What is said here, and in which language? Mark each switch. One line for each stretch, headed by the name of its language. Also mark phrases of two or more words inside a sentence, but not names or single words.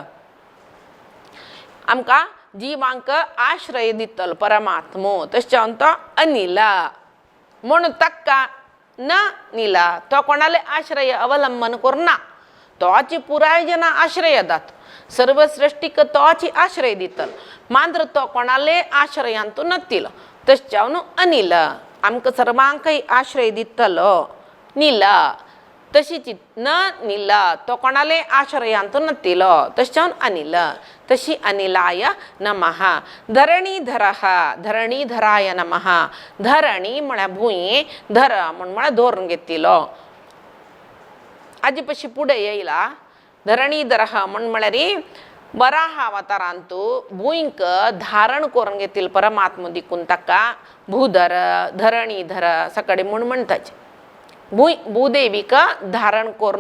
Konkani: आमकां जिवांक आश्रय दितलो परमात्मो तशें जावन तो अनिल म्हण ताका न नील तो कोणाले आश्रय अवलंबन करना तोची पुराय जना आश्रय दात सर्व सृष्टीक तोची आश्रय दितलो मात्र तो कोणाले आश्रयांतू नसतिलो तशें जावन अनिल आमकां सर्वांकय आश्रय दितलो नील तशीच न नील तो कोणाले आश्रयांतू नसतिलो तशें जावन अनिल तशी
Sanskrit: अनिलाय नमः धरणीधरः धरणीधराय
Konkani: नमः धरणी म्हळ्यार भूंय धर म्हळ्यार धरून घेतिलो हाजे पशी पुढे येयला धरणीधरः म्हळ्यार वराह अवतारांतू भूंयक धारण करून घेतिल परमात्मा देखून ताका भूधर धरणीधर सकाळी म्हूण म्हणटाचे भूदेवीक धारण करून